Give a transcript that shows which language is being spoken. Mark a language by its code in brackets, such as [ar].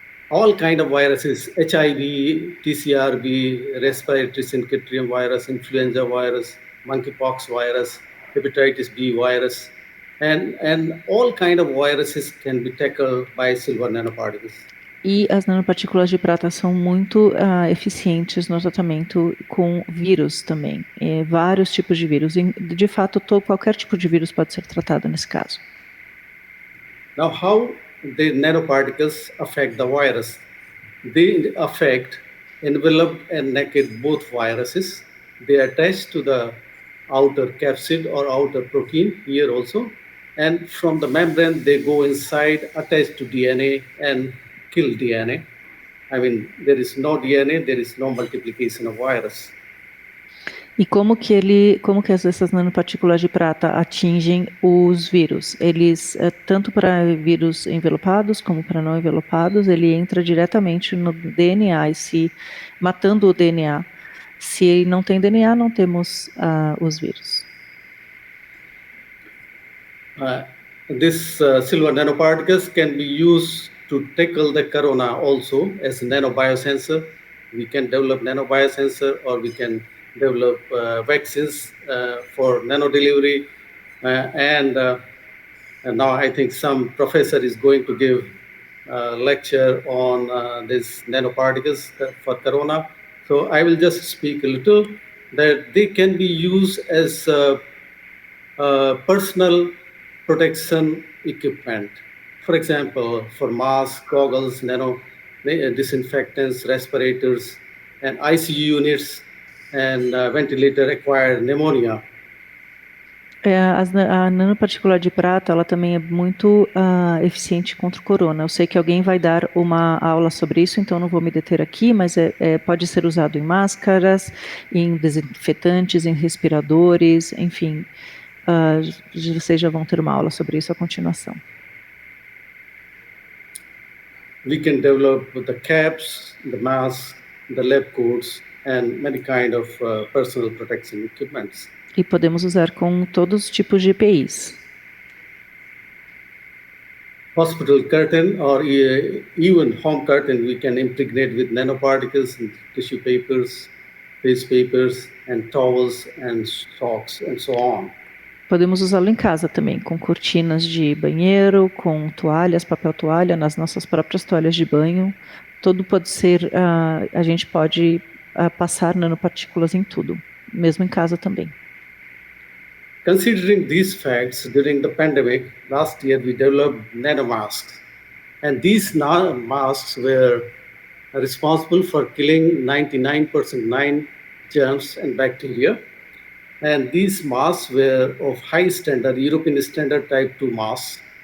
[en] All kind of viruses, HIV, TCRB, respiratory syncytial virus, influenza virus, monkeypox virus, hepatitis B virus, and all kind of viruses can be tackled by silver nanoparticles. [pt] E as nanopartículas de prata são muito eficientes no tratamento com vírus também. Vários tipos de vírus. De fato, qualquer tipo de vírus pode ser tratado nesse caso. [en] Now, how the nanoparticles affect the virus? They affect enveloped and naked both viruses. They attach to the outer capsid or outer protein here also. And from the membrane, they go inside, attach to DNA and kill DNA. I mean, there is no DNA, there is no multiplication of virus. [pt] E como que essas nanopartículas de prata atingem os vírus? Eles, tanto para vírus envelopados como para não envelopados, ele entra diretamente no DNA e matando o DNA. Se não tem DNA, não temos os vírus. [en] This silver nanoparticles can be used to tackle the corona also as a nanobiosensor. We can develop nanobiosensor, or we can develop vaccines for nanodelivery. And now I think some professor is going to give a lecture on these nanoparticles for corona. So I will just speak a little that they can be used as personal protection equipment. For example, for masks, goggles, disinfectants, respirators, and ICU units, and ventilator acquired pneumonia. [pt] A nanopartícula de prata, ela também é muito eficiente contra o corona. Eu sei que alguém vai dar uma aula sobre isso, então não vou me deter aqui, mas pode ser usado em máscaras, em desinfetantes, em respiradores, enfim. Vocês já vão ter uma aula sobre isso à continuação. [en] We can develop the caps, the masks, the lab coats, and many kind of personal protection equipments. [pt] E podemos usar com todos os tipos de EPIs. [en] Hospital curtain or even home curtain, we can impregnate with nanoparticles and tissue papers, face papers, and towels and socks and so on. [pt] Podemos usá-lo em casa também, com cortinas de banheiro, com toalhas, papel toalha, nas nossas próprias toalhas de banho. Tudo pode ser, a gente pode passar nanopartículas em tudo, mesmo em casa também. [en] Considering these facts, during the pandemic, last year we developed nanomasks. And these masks were responsible for killing 99% germs and bacteria. And these masks were of high standard, European standard type 2 masks.